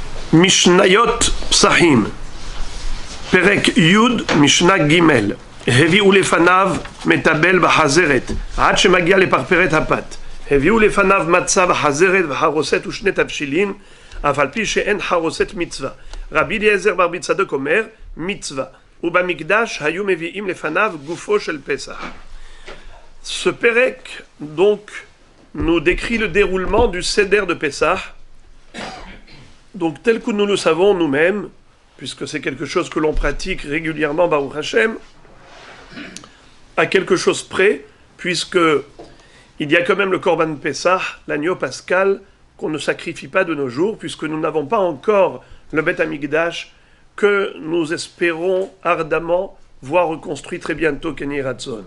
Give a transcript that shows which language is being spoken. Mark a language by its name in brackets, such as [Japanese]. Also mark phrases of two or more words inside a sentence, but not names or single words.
[Hebrew] משניות פסחים, פרק יוד, משנה גימל, הביאו לפניו מטבל בחזרת, עד שמגיע לפרפרת הפת. הביאו לפניו מצה וחזרת וחרוסת ושני תבשילין, אף על פי שאין חרוסת מצווה. רבי אליעזר בר צדוק אומר, מצווה. ובמקדש היו מביאים לפניו גופו של פסח. [French] Ce Perek, donc, nous décrit le déroulement du Seder de Pessah, donc tel que nous le savons nous-mêmes, puisque c'est quelque chose que l'on pratique régulièrement, [Hebrew] ברוך השם, [French] à quelque chose près, puisque il y a quand même le [Hebrew] קרבן פסח, [French] l'agneau pascal, qu'on ne sacrifie pas de nos jours, puisque nous n'avons pas encore le [Hebrew] בית המקדש, [French] que nous espérons ardemment voir reconstruit très bientôt, [Hebrew] כן רצון.